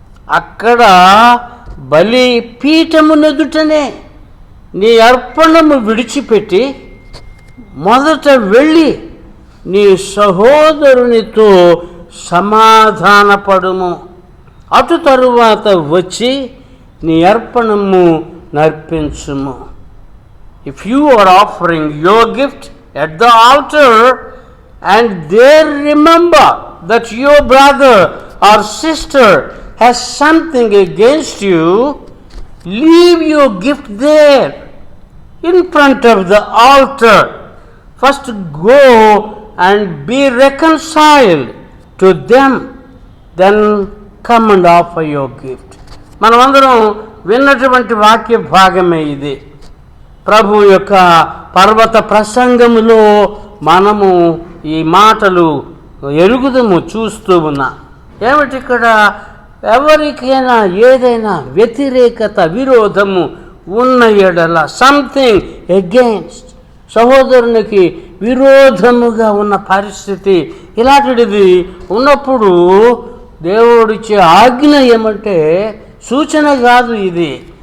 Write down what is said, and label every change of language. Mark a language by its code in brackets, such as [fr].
[te] అక్కడ బలిపీఠమునెదుటనే నీ అర్పణము విడిచిపెట్టి మొదట వెళ్ళి నీ సహోదరునితో సమాధానపడుము. అటు తరువాత వచ్చి నీ అర్పణము నర్పించుము. [en] If you are offering your gift at the altar and there remember that your brother or sister has something against you, leave your gift there in front of the altar. First go and be reconciled to them, then come and offer your gift. [te] మనమందరం విన్నటువంటి వాక్య భాగమే ఇది. ప్రభు యొక్క పర్వత ప్రసంగములో మనము ఈ మాటలు ఎరుగుదము, చూస్తూ ఉన్నా. ఏమిటి ఇక్కడ? ఎవరికైనా ఏదైనా వ్యతిరేకత, విరోధము ఉన్న ఎడల, [en] something against, [te] సహోదరునికి విరోధముగా ఉన్న పరిస్థితి ఇలాంటిది ఉన్నప్పుడు దేవుడిచ్చే ఆజ్ఞ ఏమంటే సూచన కాదు ఇది.